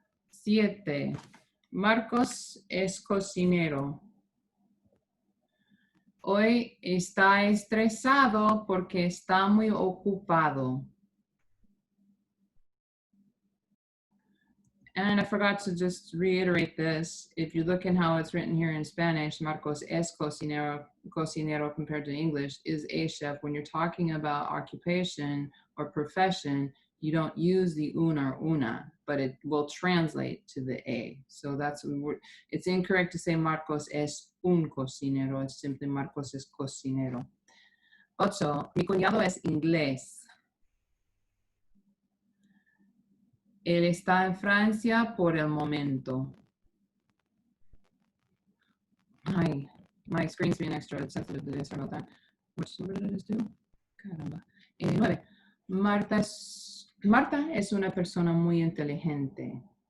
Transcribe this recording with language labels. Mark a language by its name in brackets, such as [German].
[Spanish] 7. Marcos es cocinero. Hoy está estresado porque está muy ocupado. [English] And I forgot to just reiterate this. If you look in how it's written here in Spanish, Marcos es cocinero, cocinero compared to English is a chef. When you're talking about occupation or profession, you don't use the un or una, but it will translate to the a. So that's, it's incorrect to say Marcos es un cocinero. [Spanish] It's simply Marcos es cocinero. 8. Mi cuñado es inglés. Él está en Francia por el momento. [English] Ay, my screen's being extra sensitive today, sorry about that. What did I just do? Caramba. 9. [Spanish] Marta es una persona muy inteligente.